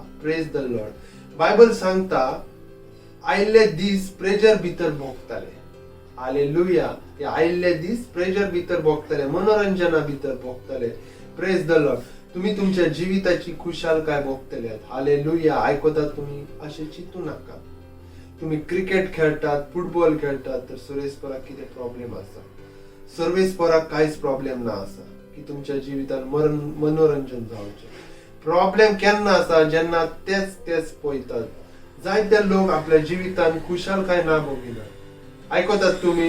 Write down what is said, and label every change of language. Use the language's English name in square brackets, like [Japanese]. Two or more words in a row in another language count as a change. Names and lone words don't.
[English] Praise the Lord. [Konkani] बायबल सांगता आयले दीस प्रेजर भितर भोगताले. हालेलुया. हे आयले दीस प्रेजर भितर भोगताले, मनोरंजना भितर भोगताले. [English] Praise the Lord. [Konkani] तुम्ही तुमच्या जिविताची खुशालकाय भोगतले. हालेलुया. आयकतात तुम्ही? असे चिंतू नका. तुम्ही क्रिकेट खेळतात, फुटबॉल खेळतात, तर सुरेशपराक कितें प्रॉब्लेम आसा? सर्वेस्पराक कांयच प्रॉब्लेम ना आसा की तुमच्या जिवितान मनोरंजन जावचें. प्रॉब्लेम केन्ना आसा? जेन्ना तेच पळयतात. जायते लोक आपल्या जिवितान खुशालकाय ना भोगिनात. आयकतात तुम्ही?